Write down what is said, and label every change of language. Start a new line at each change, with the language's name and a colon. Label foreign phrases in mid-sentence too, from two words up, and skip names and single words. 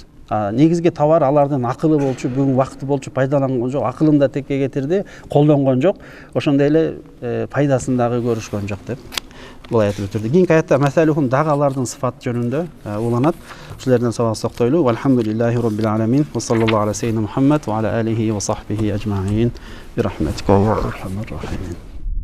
Kyrgyz: Негизги товар алардын акылы болчу, бүгүн убакыты болчу пайдаланган жок, акылын да текке кетирди, колдонгон жок, ошондой эле пайдасын дагы көрүшкөн жок деп булай айтып өтүрдү. Кийинки аятта масалухум дагы алардын сыфат жөнүндө уланат. Ушулерден сабак токтойлу.
Arabic: والحمد لله رب العالمين. وصلى الله على سيدنا محمد وعلى آله وصحبه أجمعين. برحمتك يا أرحم الراحمين.